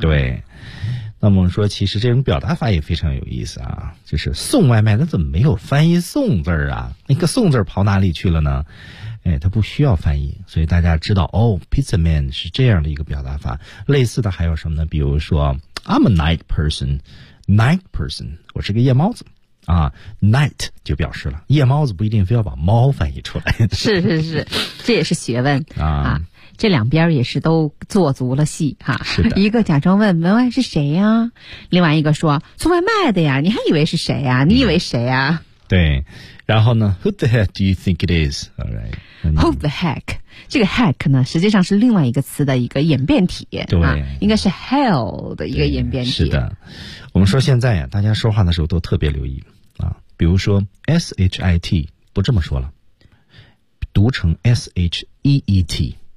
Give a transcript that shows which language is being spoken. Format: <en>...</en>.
<zh>对。那么说其实这种表达法也非常有意思啊就是送外卖那怎么没有翻译送字啊那个送字跑哪里去了呢哎，它不需要翻译所以大家知道哦 pizza man 是这样的一个表达法类似的还有什么呢比如说</zh> <en>I'm a night person</en> <zh>我是个夜猫子啊 night 就表示了夜猫子不一定非要把猫翻译出来是这也是学问啊这两边也是都做足了戏哈，一个假装问门外是谁呀、啊，另外一个说送外卖的呀，你还以为是谁呀、啊？你以为谁呀、啊？对，然后呢</zh> <en>？Who the heck do you think it is? Alright, who the heck？</en> <zh>这个 heck 呢，实际上是另外一个词的一个演变体，对，应该是 hell 的一个演变体。是的，我们说现在呀，大家说话的时候都特别留意啊，比如说 shit 不这么说了，读成 sheet。</zh>